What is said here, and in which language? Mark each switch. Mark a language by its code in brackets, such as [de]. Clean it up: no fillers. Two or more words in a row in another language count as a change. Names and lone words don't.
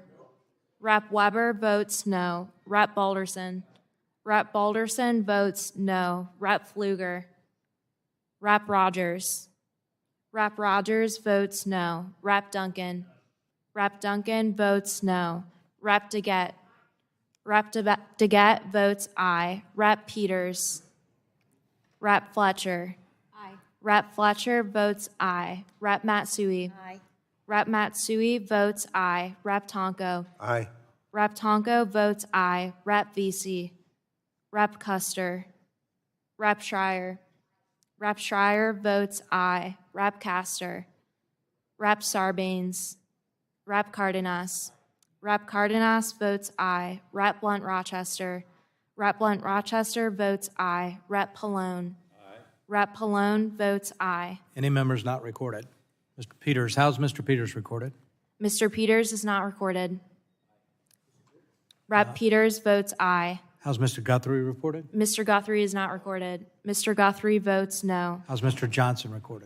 [en] Rep. Weber votes no. Rep. Balderson. Rep. Balderson votes no. Rep. Pfluger. Rep. Rogers. Rep. Rogers votes no. Rep. Duncan. Rep. Duncan votes no. Rep. DeGette. Rep. DeGette votes aye. Rep. Peters. Rep. Fletcher. Aye. Rep. Fletcher votes aye. Rep. Matsui. Aye. Rep. Matsui votes aye. Rep. Tonko. Aye. Rep. Tonko votes aye. Rep. Vesey. Rep. Custer. Rep. Schreier. Rep. Schreier votes aye. Rep. Castor. Rep. Sarbanes. Rep. Cardenas. Rep. Cardenas votes aye. Rep. Blunt Rochester. Rep. Blunt Rochester votes aye. Rep. Pallone. Aye. Rep. Pallone votes aye. Any members not recorded? Mr. Peters, how's Mr. Peters recorded? Mr. Peters is not recorded. Rep. Peters votes aye. How's Mr. Guthrie reported? Mr. Guthrie is not recorded. Mr. Guthrie votes no. How's Mr. Johnson recorded?